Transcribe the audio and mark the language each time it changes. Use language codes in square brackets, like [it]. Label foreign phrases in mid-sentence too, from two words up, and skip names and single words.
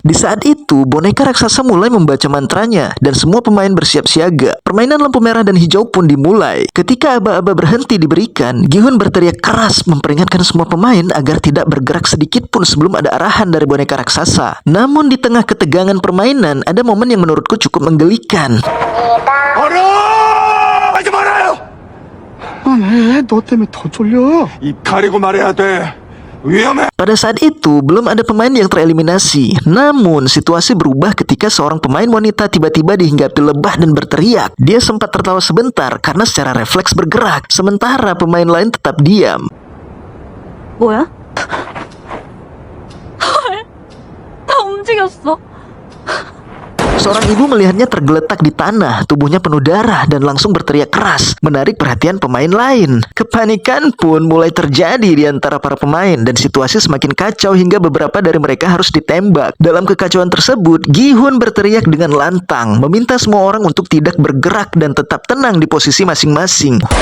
[id] Di saat itu, boneka raksasa mulai membaca mantranya dan semua pemain bersiap siaga. Permainan lampu merah dan hijau pun dimulai. Ketika aba-aba berhenti diberikan, Gi-hun berteriak keras memperingatkan semua pemain agar tidak bergerak sedikit pun sebelum ada arahan dari boneka raksasa. Namun di tengah ketegangan permainan, ada momen yang menurutku cukup menggelikan. [ko] 하지 말아요! 왜? 너 때문에 더 쫄려. 입 가리고 말해야 돼. 위험해. [id] Pada saat itu, belum ada pemain yang tereliminasi. Namun, situasi berubah ketika seorang pemain wanita tiba-tiba dihinggapi lebah dan berteriak. Dia sempat tertawa sebentar karena secara refleks bergerak, sementara pemain lain tetap diam. [ko] 뭐야? 다 움직였어. [id] Seorang ibu melihatnya tergeletak di tanah, tubuhnya penuh darah dan langsung berteriak keras, menarik perhatian pemain lain. Kepanikan pun mulai terjadi di antara para pemain dan situasi semakin kacau hingga beberapa dari mereka harus ditembak. Dalam kekacauan tersebut, Gi-hun berteriak dengan lantang, meminta semua orang untuk tidak bergerak dan tetap tenang di posisi masing-masing.